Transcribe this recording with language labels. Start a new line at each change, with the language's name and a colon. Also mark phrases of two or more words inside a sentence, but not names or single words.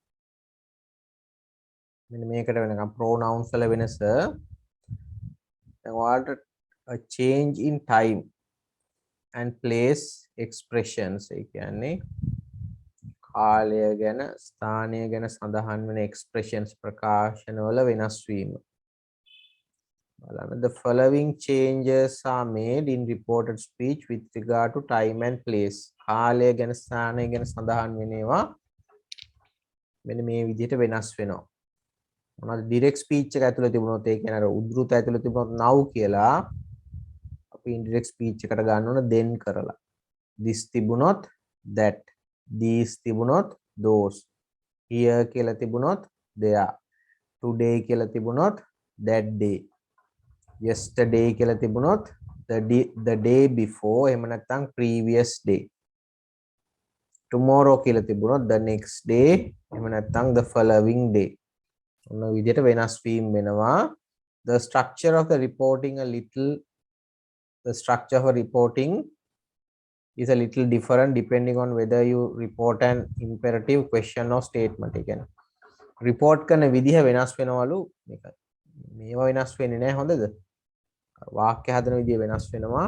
Sinhala: මෙන්න මේකට වෙනකම් pronouns වල වෙනස. දැන් ඔයාලට
English: a change in time and place expressions
Sinhala: ඒ කියන්නේ කාලය ගැන ස්ථානය ගැන සඳහන් වෙන expressions ප්‍රකාශන වල වෙනස් වීම.
English: බලන්න the following changes are made in reported speech with regard to time and place.
Sinhala: කාලය ගැන ස්ථානය ගැන සඳහන් වෙන ඒවා මෙන්න මේ විදිහට වෙනස් වෙනවා. මොනවද
English: direct speech
Sinhala: එක ඇතුළේ තිබුණොත් ඒ කියන්නේ අර උද්ෘත ඇතුළේ තිබුණොත් now කියලා අපි
English: indirect speech
Sinhala: එකට ගන්න ඕන then කරලා.
English: this තිබුණොත් that, these තිබුණොත් those, here
Sinhala: කියලා තිබුණොත්
English: there, today
Sinhala: කියලා තිබුණොත්
English: that day, yesterday
Sinhala: කියලා තිබුණොත්
English: the day before
Sinhala: එහෙම නැත්නම්
English: previous day. Tomorrow
Sinhala: කියලා තිබුණොත්
English: the next day
Sinhala: එහෙම නැත්නම්
English: the following day.
Sinhala: ඔන්න විදිහට වෙනස් වීම වෙනවා.
English: The structure of the reporting the structure of reporting is a little different depending on whether you report an imperative question or statement.
Sinhala: ඒ කියන්නේ report කරන විදිහ වෙනස් වෙනවලු මේක. මේවා වෙනස් වෙන්නේ නැහැ හොඳද? වාක්‍ය හදන විදිය වෙනස් වෙනවා.